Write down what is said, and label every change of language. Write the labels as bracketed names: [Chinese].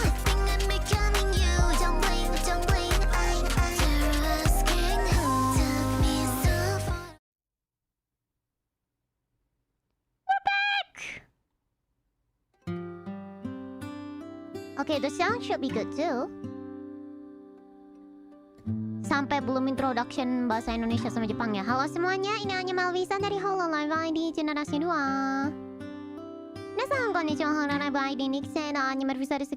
[English] I think I'm becoming you. Don't blame. I'm asking who took me so far. We're back! Okay, the sound should be good too. [Indonesian] Sampai belum introduction bahasa Indonesia sama Jepang ya. Halo semuanya, ini Anya Melfissa dari hololive ID generasi 2. [Japanese] 皆さんこんにちは。 hololive ID 2期生のAnya Melfissaです。